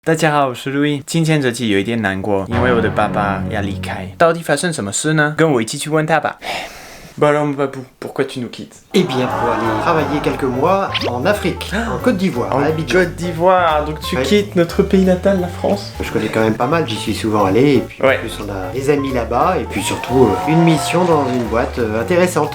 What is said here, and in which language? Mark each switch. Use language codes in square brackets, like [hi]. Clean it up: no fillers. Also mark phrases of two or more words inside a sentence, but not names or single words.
[zh] 大家好，我是路易。今天这期有一点难过，因为我的爸爸要离开。到底发生什么事呢？跟我一起去问他吧。 [fr] Bah alors mon papou, pourquoi tu nous quittes? Eh bien, pour aller travailler quelques mois en Afrique, en Côte d'Ivoire, à Abidjan. Côte d'Ivoire, donc tu quittes notre pays natal, la France? Je connais quand même pas mal, j'y suis souvent allé, et puis ouais. En plus on a des amis là-bas, et puis surtout une mission dans une boîte intéressante.